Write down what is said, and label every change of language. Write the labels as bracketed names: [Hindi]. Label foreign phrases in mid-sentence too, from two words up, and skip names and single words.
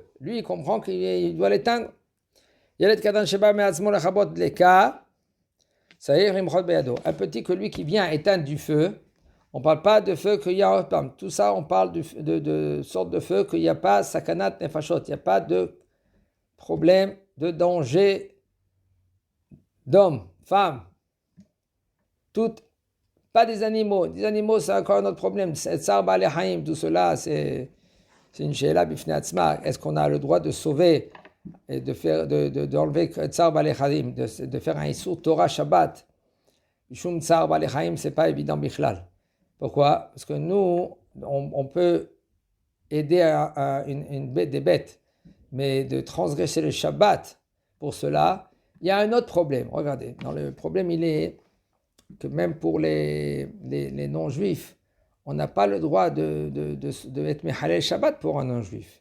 [French] Lui, il comprend qu'il doit l'éteindre. Un petit que lui qui vient éteindre du feu, on ne parle pas de feu qu'il y a. Tout ça, on parle de sorte de feu qu'il n'y a pas [Hebrew] סכנת נפשות, [French] il n'y a pas de problème, de danger d'hommes, femmes, toutes, pas des animaux. Des animaux, c'est encore un autre problème. [Hebrew] צער בעלי חיים, [French] tout cela, c'est une [Hebrew] שאלה בפני עצמה. [French] Est-ce qu'on a le droit de sauver et d'enlever [Hebrew] צער בעלי חיים, [French] de faire un [Hebrew] איסור תורה שבת? משום צער בעלי חיים, [French] c'est pas évident bichlal. Pourquoi? Parce que nous, on peut aider des bêtes, mais de transgresser le Shabbat, pour cela, il y a un autre problème. Regardez, le problème, il est que même pour les non-juifs, on n'a pas le droit de être [Hebrew] מחלל שבת [French] pour un non-juif.